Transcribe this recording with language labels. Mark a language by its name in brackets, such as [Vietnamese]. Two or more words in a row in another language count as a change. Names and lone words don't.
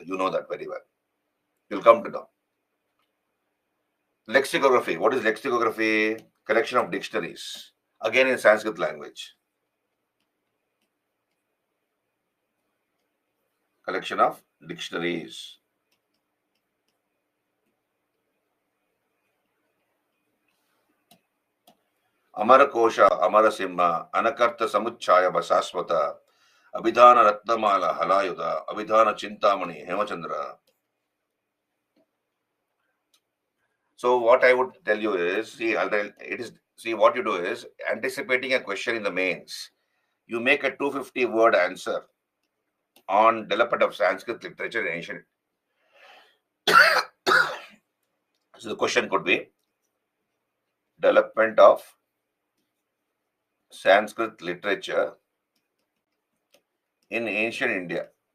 [English] You know that very well. You'll come to know. Lexicography. What is lexicography? Collection of dictionaries. Again in Sanskrit language. Collection of dictionaries. Amara Kosha, Amara Simha, Anakarta Samuchaya Basaswata, Abhidhana Ratnamala Halayuda, Abhidhana Chintamani, Hemachandra. So what I would tell you is, see what you do is anticipating a question in the mains. You make a 250 word answer on development of Sanskrit literature in ancient. So the question could be development of Sanskrit literature in ancient India.